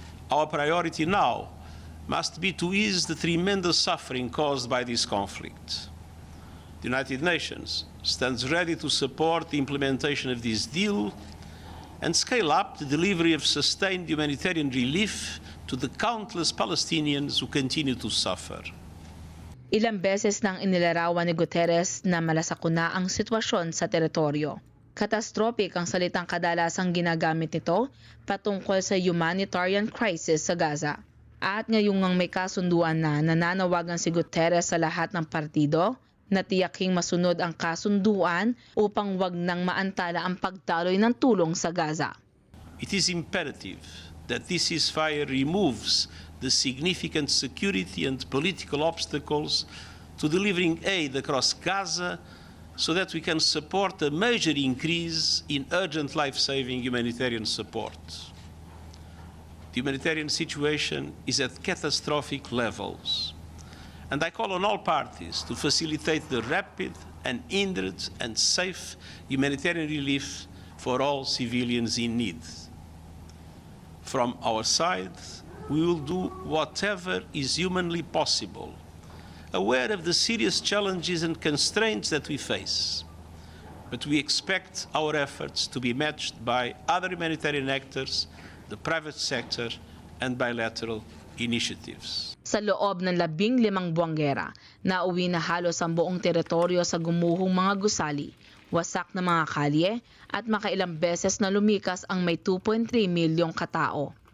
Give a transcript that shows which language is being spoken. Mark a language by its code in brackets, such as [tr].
[en] Our priority now must be to ease the tremendous suffering caused by this conflict. The United Nations stands ready to support the implementation of this deal and scale up the delivery of sustained humanitarian relief to the countless Palestinians who continue to suffer. [tl] Ilang beses nang inilarawan ni Guterres na malasakuna ang sitwasyon sa teritoryo. Catastrophic ang salitang kadalasang ginagamit nito patungkol sa humanitarian crisis sa Gaza. At ngayong may kasunduan na, nananawagan si Guterres sa lahat ng partido na tiyaking masunod ang kasunduan upang wag nang maantala ang pagdaloy ng tulong sa Gaza. [en] It is imperative that this ceasefire removes the significant security and political obstacles to delivering aid across Gaza so that we can support a major increase in urgent life-saving humanitarian support. The humanitarian situation is at catastrophic levels, and I call on all parties to facilitate the rapid, unhindered and safe humanitarian relief for all civilians in need. From our side, we will do whatever is humanly possible, aware of the serious challenges and constraints that we face. But we expect our efforts to be matched by other humanitarian actors, the private sector, and bilateral initiatives. [tl] Sa loob ng 15 buwang gera, nauwi na halos ang buong teritoryo sa gumuhong mga gusali, wasak na mga kalye, at makailang beses na lumikas ang may 2.3 milyong katao.